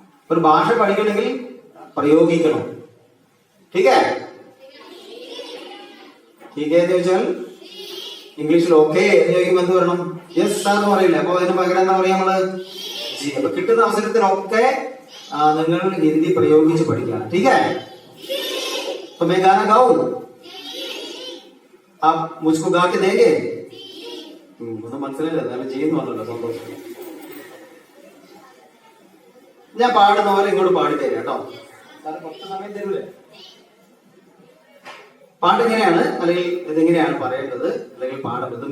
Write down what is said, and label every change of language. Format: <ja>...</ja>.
<ml>ഒരു ഭാഷ പഠിക്കണമെങ്കിൽ പ്രയോഗിക്കണം.</ml> <hi>ठीक है</hi> <ml>എന്ന് ചോദിച്ചാൽ ഇംഗ്ലീഷിൽ ഓക്കെ എന്ന് ചോദിക്കുമ്പോൾ എന്ത് പറയണം? യെസ് എന്ന് പറയില്ല. അപ്പൊ അതിന് പകരം എന്താ പറയാ നമ്മള്? ജി. അപ്പൊ കിട്ടുന്ന അവസരത്തിലൊക്കെ നിങ്ങൾ ഹിന്ദി പ്രയോഗിച്ച് പഠിക്കണം.</ml> <hi>ठीक है तो मैं गाना गाऊं, आप मुझको गा के देंगे?</hi> <ml>ഒന്നും മനസ്സിലായില്ല, എന്നാലും ചെയ്യുന്നു പറഞ്ഞല്ലോ, സന്തോഷം. ഞാൻ പാടുന്ന പോലെ ഇങ്ങോട്ട് പാടിത്തരാം കേട്ടോ. കുറച്ച് സമയം തരൂലേ? പാട്ട് ഇങ്ങനെയാണ്, അല്ലെങ്കിൽ ഇതെങ്ങനെയാണ് പറയേണ്ടത്, അല്ലെങ്കിൽ പാടേണ്ടത്.</ml>